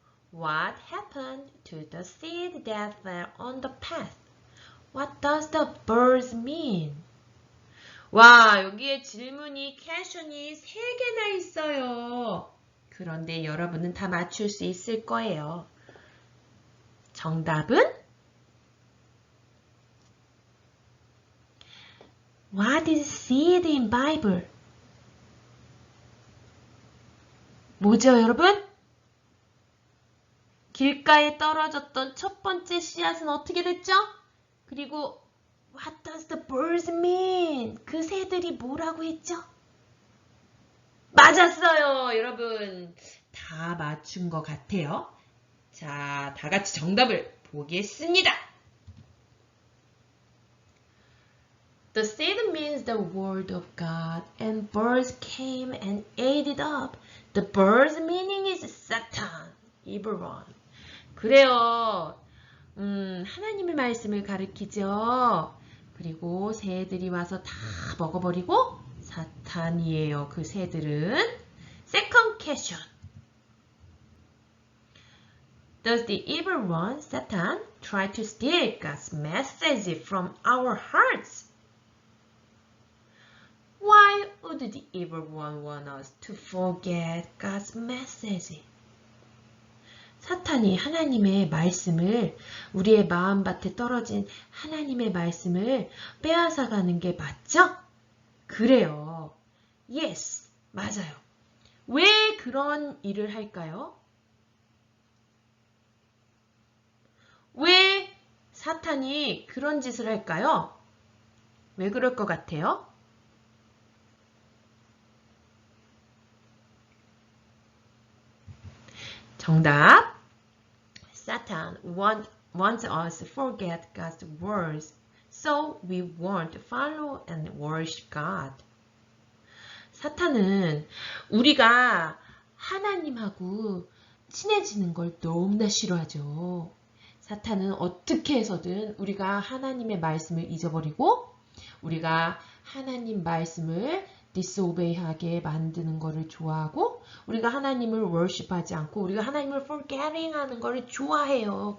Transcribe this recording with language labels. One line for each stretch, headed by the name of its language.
English: What happened to the seed that fell on the path? What does the birds mean?
Korean: 와, 여기에 질문이 퀘션이 3개나 있어요. 그런데 여러분은 다 맞출 수 있을 거예요. 정답은
English: What is seed in Bible?
Korean: 뭐죠, 여러분? 길가에 떨어졌던 첫 번째 씨앗은 어떻게 됐죠? 그리고
English: What does the birds mean?
Korean: 그 새들이 뭐라고 했죠? 맞았어요, 여러분. 다 맞춘 것 같아요. 자, 다 같이 정답을 보겠습니다.
English: The seed means the word of God, and birds came and ate it up. The bird's meaning is Satan, evil one.
Korean: 그래요. 하나님의 말씀을 가리키죠. 그리고 새들이 와서 다 먹어버리고 사탄이에요. 그 새들은.
English: Second question. Does the evil one, Satan, try to steal God's message from our hearts? Why would the evil one want us to forget God's message?
Korean: 사탄이 하나님의 말씀을, 우리의 마음밭에 떨어진 하나님의 말씀을 빼앗아가는 게 맞죠? 그래요. Yes, 맞아요. 왜 그런 일을 할까요? 왜 사탄이 그런 짓을 할까요? 왜 그럴 것 같아요? 정답.
English: Satan wants us to forget God's words, so we won't follow and worship God.
Korean: 사탄은 우리가 하나님하고 친해지는 걸 너무나 싫어하죠. 사탄은 어떻게 해서든 우리가 하나님의 말씀을 잊어버리고 우리가 하나님 말씀을 disobey하게 만드는 것을 좋아하고 우리가 하나님을 worship하지 않고 우리가 하나님을 forgetting 하는 것을 좋아해요.